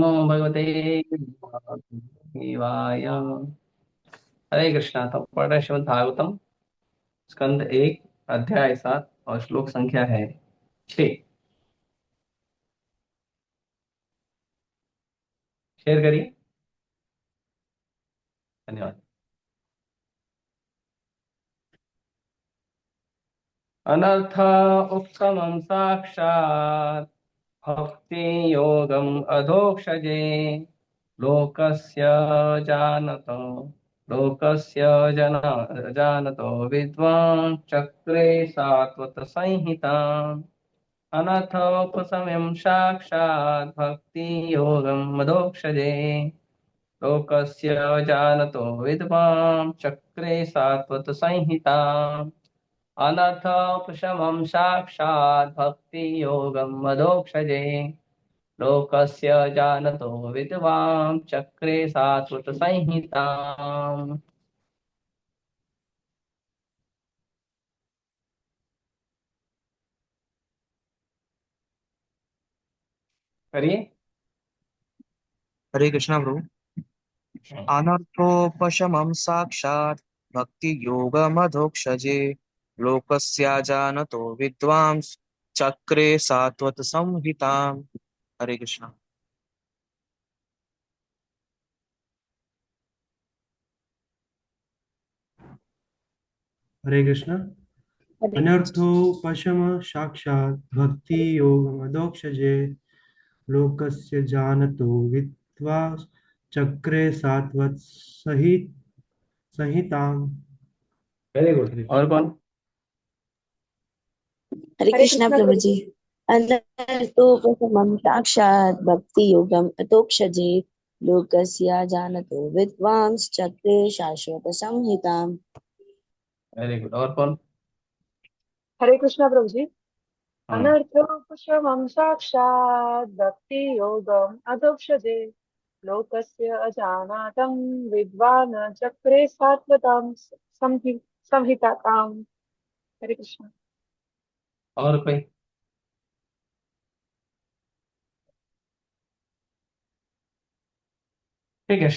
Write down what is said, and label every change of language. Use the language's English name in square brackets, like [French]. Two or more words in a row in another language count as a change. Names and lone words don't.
[Sanskrit] नमो भगवते वासुदेवाय। हरे कृष्णा। [Hindi] तो पढ़ रहे श्रीमद् भागवतम स्कंद 1 अध्याय 7 और श्लोक संख्या है 6। शेयर करिए। धन्यवाद। [Sanskrit] अनर्थ उत्तमं साक्षात् भक्ति योगम अधोक्षजे लोकस्य जानतो लोकस्य जन जानतो विद्वान् चक्रे सात्वत संहिता अनथोपसमयं साक्षात् भक्ति योगं मदोक्षजे लोकस्य जानतो विद्वान् चक्रे सात्वत संहिता अनथोपशमं साक्षात् भक्ति योगं मदोक्षजे लोकस्य जानतो विद्वान् चक्रे सात्वत संहिता। [Hindi] करिए। [Sanskrit] हरे कृष्णा प्रभु। अनर्थोपशमं साक्षात् भक्ति योगमधोक्षजे लोकस्या जानतो विद्वांस चक्रे सात्वत संहिताम्। हरे कृष्णा। हरे कृष्ण। हरे अनर्थोपशम साक्षात् भक्ति योगमदोक्षजे लोकस्य जानतो विद्वा चक्रे सात्वत सहित संहिताम्। [English] very good. [Hindi] और कौन? [Sanskrit] हरे कृष्णा प्रभु जी। अनर्थोपशमं साक्षात् भक्ति योगम अतोक्षजे लोकस्य जानतो विद्वांस चक्रे शाश्वत संहिताम्। [English] very good. [Hindi] और कौन? [Sanskrit] हरे कृष्णा प्रभु जी। [Hindi] हाँ। [Sanskrit] अनर्थोपशमं साक्षात् भक्ति योगम अधोक्षजे लोकस्य अजानातं विद्वान् चक्रे सात्वतां संहिताम्। हरे कृष्णा। [Hindi] और कोई? ठीक है।